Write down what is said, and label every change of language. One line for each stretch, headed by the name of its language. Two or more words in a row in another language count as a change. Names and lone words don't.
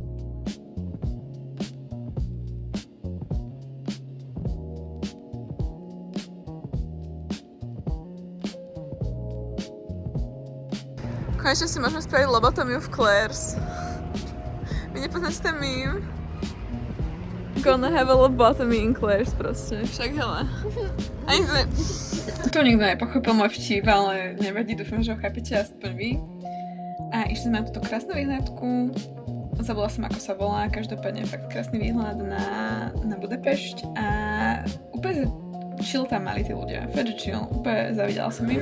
Slovak: Konečne si môžeme spraviť lobotomiu v Claire's. Vy nepoznáte ten meme?
English: Gonna have a lobotomy in Claire's proste.
Slovak: Však hele. Ani sme... To nikto nepochopil môj vtip, ale nevadí, dúfam, že ho chápete aspoň vy. A išli sme na túto krásnu výhľadku. Zabudla som, ako sa volá. Každopádne fakt krásny výhľad na Budapešť. A úplne chill tam mali tí ľudia, fakt chill, úplne zavidela som im.